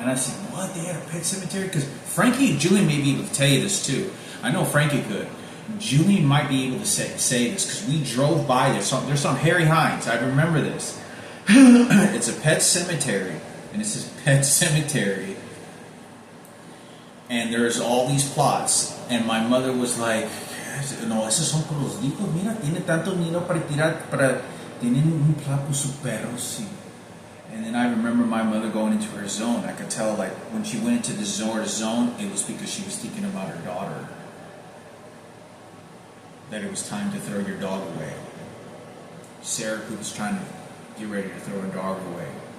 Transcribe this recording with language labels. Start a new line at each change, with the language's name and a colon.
English: And I said, what? They had a pet cemetery? Because Frankie and Julian may be able to tell you this too. I know Frankie could. Julian might be able to say this because we drove by there. There's some Harry Hines. I remember this. It's a pet cemetery. And it says Pet Cemetery. And there's all these plots. And my mother was like,
Spanish: no, esos son con los hijos. Mira, tiene tanto dinero para tirar, tienen un plot con sus perros.
English: And then I remember my mother going into her zone. I could tell, like, when she went into the zone, it was because she was thinking about her daughter. That it was time to throw your dog away. Sarah, who was trying to get ready to throw her dog away.